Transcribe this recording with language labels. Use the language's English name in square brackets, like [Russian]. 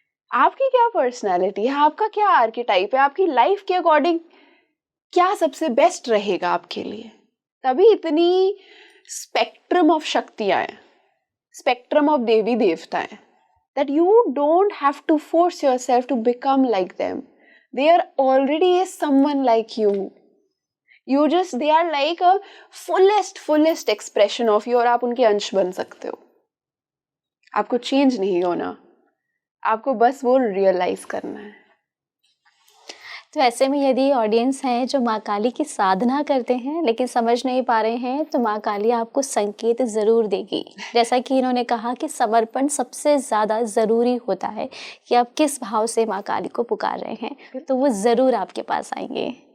[Hindi] आपकी क्या पर्सनैलिटी है, आपका क्या आर्केटाइप है, आपकी लाइफ के अकॉर्डिंग क्या सबसे बेस्ट रहेगा आपके लिए, तभी इतनी स्पेक्ट्रम ऑफ शक्तियां हैं, स्पेक्ट्रम ऑफ देवी देवता है, [English] that you don't have to force yourself to become like them. They are already someone like you. They are like a fullest expression of you, [Hindi] और आप उनके अंश बन सकते हो। आपको चेंज नहीं होना, आपको बस वो रियलाइज करना है। तो ऐसे में यदि ऑडियंस हैं जो माँ काली की साधना करते हैं लेकिन समझ नहीं पा रहे हैं, तो माँ काली आपको संकेत ज़रूर देगी। जैसा कि इन्होंने कहा कि समर्पण सबसे ज़्यादा ज़रूरी होता है, कि आप किस भाव से माँ काली को पुकार रहे हैं, तो वो ज़रूर आपके पास आएंगे।